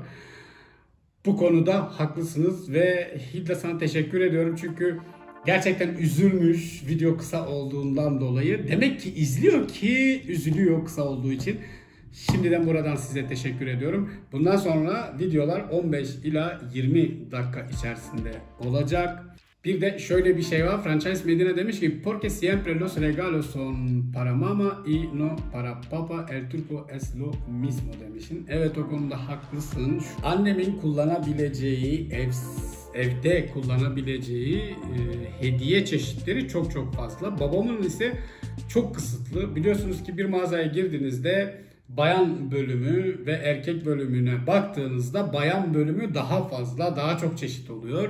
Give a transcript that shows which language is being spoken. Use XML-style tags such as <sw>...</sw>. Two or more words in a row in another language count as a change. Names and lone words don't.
<tr>Bu konuda haklısınız ve Hilda sana teşekkür ediyorum çünkü gerçekten üzülmüş video kısa olduğundan dolayı. Demek ki izliyor ki üzülüyor kısa olduğu için. Şimdiden buradan size teşekkür ediyorum. Bundan sonra videolar 15 ila 20 dakika içerisinde olacak. Bir de şöyle bir şey var. Frances Medina demiş ki</tr> <es>porque siempre los regalos son para mama y no para papa, el truco es lo mismo demişsin.</es> <tr>Evet, o konuda haklısın. Annemin kullanabileceği, evde kullanabileceği hediye çeşitleri çok fazla. Babamın ise çok kısıtlı. Biliyorsunuz ki bir mağazaya girdiğinizde bayan bölümü ve erkek bölümüne baktığınızda bayan bölümü daha fazla, daha çok çeşit oluyor.</tr>